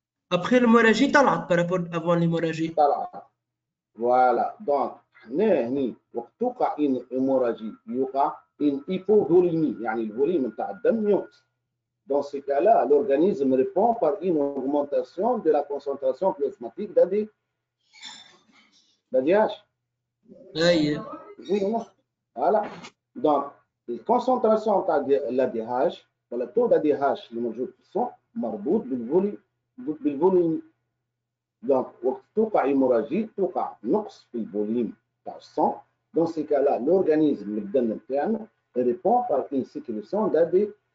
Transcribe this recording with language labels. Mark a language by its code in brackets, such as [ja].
[fr] Après l'hémorragie [ar] طلعت [fr] par rapport avant l'hémorragie. [ar] طلعت. فوالا دونك حنا هني وقت توقع ان هيموراجي يوقع ان hypovolémie يعني الفوليم نتاع الدم ينقص. [fr] Dans ce cas-là, l'organisme répond par une augmentation de la concentration plasmatique d'ADH. Oui, non. Voilà. Donc, la concentration de l'ADH, le taux d'ADH [ar] اللي موجود في الصون مربوط بالفوليم. Donc, وقت توقع هيموراجي توقع نقص في الفوليم تاع الصون. [fr] Dans ce cas-là, l'organisme [ar] الدم نتاعنا [fr] répond par une sécrétion d'ADH.